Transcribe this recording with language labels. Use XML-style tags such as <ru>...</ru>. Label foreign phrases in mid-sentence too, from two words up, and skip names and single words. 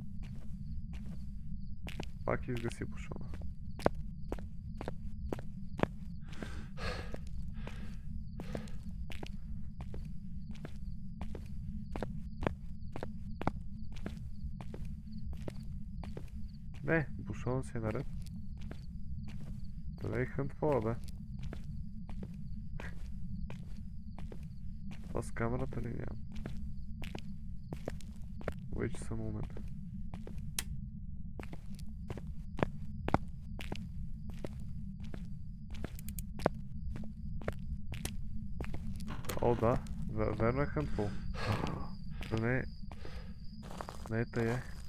<bg>Пак изгаси бушона. Не, бушона си е наред. Да не е хънтвала, бе. Това с камерата ли няма?</bg> <en>Wait just a moment.</en> <bg>О, да. Верно е хънтвал. Да не е тая.</bg>